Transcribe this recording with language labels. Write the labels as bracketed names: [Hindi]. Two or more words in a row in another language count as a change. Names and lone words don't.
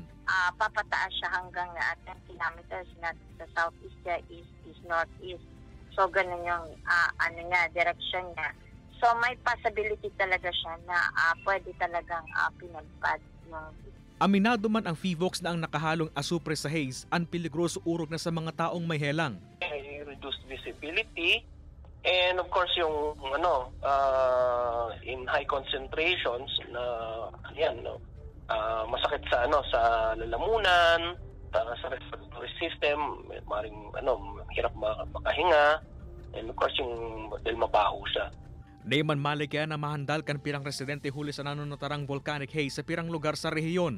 [Filipino] Papataas siya hanggang 10 kilometers na sa southeast niya, east, northeast. So ganun yung direction niya. So may possibility talaga siya na pwede talagang pinagpad yung. [Bikol] Aminado man ang Fivox na ang nakahalong asupre sa haze ang peligroso urog na sa mga taong may helang. [English] Reduced visibility and of course [Filipino] yung [English] in high concentrations [Filipino] na masakit sa sa lalamunan, sa [English] respiratory system, [Filipino] maring hirap makahinga, [English] and of course [Filipino] yung dahil mabaho siya. [Bikol] Nayman maligya na mahandal kan pirang residente huli sa nanunutarang volcanic haze sa pirang lugar sa rehiyon.